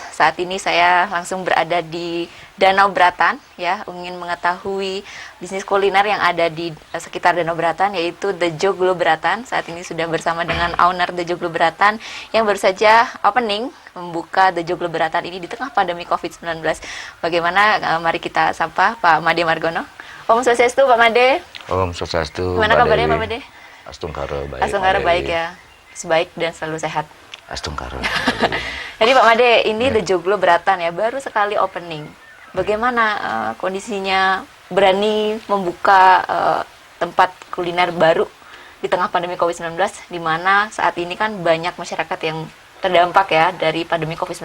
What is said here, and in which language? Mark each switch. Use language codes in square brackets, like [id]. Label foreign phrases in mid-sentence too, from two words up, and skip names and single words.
[id] Saat ini saya langsung berada di Danau Beratan, ya, ingin mengetahui bisnis kuliner yang ada di sekitar Danau Beratan, yaitu The Joglo Beratan. Saat ini sudah bersama dengan owner The Joglo Beratan yang baru saja opening, membuka The Joglo Beratan ini di tengah pandemi COVID-19. Bagaimana? Mari kita sapa Pak Made Margono. [sa] Om Swastiastu, [id] Pak Made. [sa] Om Swastiastu. [id] Gimana kabarnya, Pak Made? Astungkara baik. Astungkara baik ya. Sebaik dan selalu sehat. Astungkara. Jadi Pak Made, ini The Joglo Beratan ya, baru sekali opening. Bagaimana kondisinya berani membuka tempat kuliner baru di tengah pandemi COVID-19, di mana saat ini kan banyak masyarakat yang terdampak ya dari pandemi COVID-19.